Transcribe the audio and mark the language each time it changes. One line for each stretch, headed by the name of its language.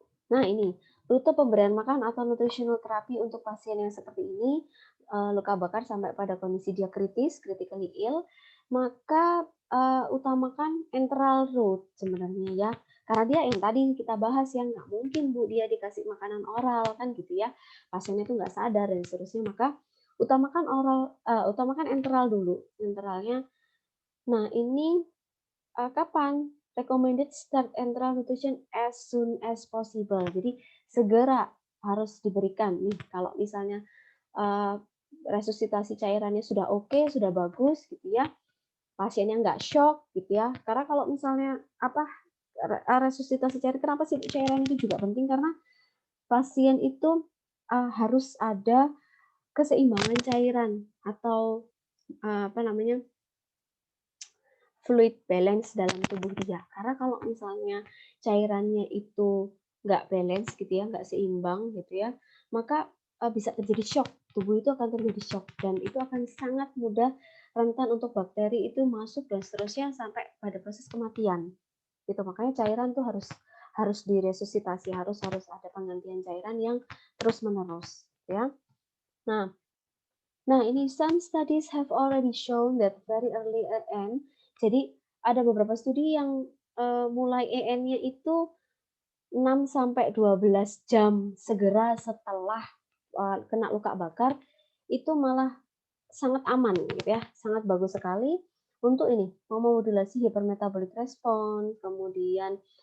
Indonesian: Nah, ini rute pemberian makan atau nutritional therapy untuk pasien yang seperti ini, luka bakar sampai pada kondisi dia kritis, critically ill, maka utamakan enteral route sebenarnya ya. Karena dia yang tadi kita bahas yang nggak mungkin Bu dia dikasih makanan oral kan gitu ya. Pasiennya itu nggak sadar dan seterusnya, maka utamakan enteral dulu, enteralnya. Nah, ini kapan?
English: Recommended start enteral nutrition as soon as possible.
Indonesian: Jadi segera harus diberikan nih kalau misalnya resusitasi cairannya sudah oke, sudah bagus gitu ya. Pasiennya nggak shock gitu ya. Karena kalau misalnya resusitasi cairan, kenapa sih cairan itu juga penting? Karena pasien itu harus ada keseimbangan cairan atau apa namanya fluid balance dalam tubuh dia. Karena kalau misalnya cairannya itu nggak balance gitu ya, nggak seimbang gitu ya, maka bisa terjadi shock. Tubuh itu akan terjadi shock dan itu akan sangat mudah rentan untuk bakteri itu masuk dan seterusnya sampai pada proses kematian. Gitu. Makanya cairan tuh harus diresusitasi, harus ada penggantian cairan yang terus-menerus ya. Nah, ini
English: some studies have already shown that very early EN.
Indonesian: Jadi ada beberapa studi yang mulai EN-nya itu 6 sampai 12 jam segera setelah kena luka bakar itu malah sangat aman gitu ya, sangat bagus sekali untuk ini memodulasi hypermetabolic response, kemudian